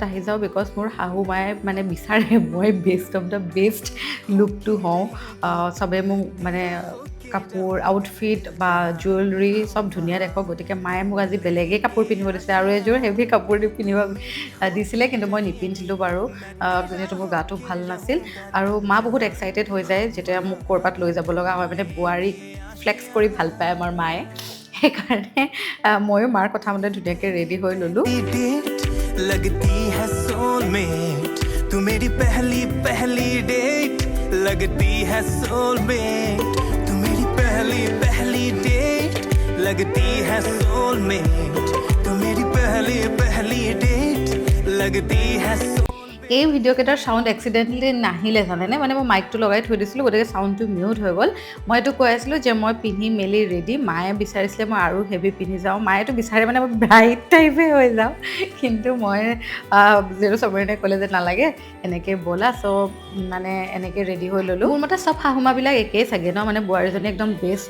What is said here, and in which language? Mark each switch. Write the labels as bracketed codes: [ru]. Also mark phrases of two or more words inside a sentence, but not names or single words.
[as] আহি যাওঁ বিকজ মোৰ শাহু মায়ে মানে বিচাৰে মই [en] best of the best [as] লুকটো হওঁ চবে মোক মানে কাপোৰ আউটফিট বা জুৱেলাৰী চব ধুনীয়া দেখক গতিকে মায়ে মোক আজি বেলেগেই কাপোৰ পিন্ধিব দিছিলে আৰু এযোৰ হেভি কাপোৰ পিন্ধিব দিছিলে কিন্তু মই নিপিন্ধিলোঁ বাৰু যিহেতু মোৰ গাটো ভাল নাছিল আৰু মা বহুত এক্সাইটেড হৈ যায় যেতিয়া মোক ক'ৰবাত লৈ যাব লগা হয় মানে বোৱাৰীক ফ্লেক্স কৰি ভাল পায় আমাৰ মায়ে সেইকাৰণে ময়ো মাৰ কথা মতে ধুনীয়াকৈ ৰেডি হৈ ল'লোঁ [hi] लगती है सोलमेट तू मेरी पहली पहली डेट लगती है [as] सोलमेट तू मेरी पहली पहली डेट लगती है सोलमेट तू मेरी पहली पहली डेट लगती है এই ভিডিঅ'কেইটাৰ চাউণ্ড এক্সিডেণ্টেলি নাহিলে জানেনে মানে মই মাইকটো লগাই থৈ দিছিলোঁ গতিকে চাউণ্ডটো মিউট হৈ গ'ল মই এইটো কৈ আছিলোঁ যে মই পিন্ধি মেলি ৰেডি মায়ে বিচাৰিছিলে মই আৰু হেভি পিন্ধি যাওঁ মায়েতো বিচাৰে মানে মই ব্ৰাইট টাইপে হৈ যাওঁ কিন্তু মই যিহেতু চবৰে ক'লে যে নালাগে এনেকৈ ব'লা চ' মানে এনেকৈ ৰেডি হৈ ল'লোঁ মোৰ মতে চব শাহুমাবিলাক একেই চাগে ন মানে বোৱাৰীজনী একদম বেষ্ট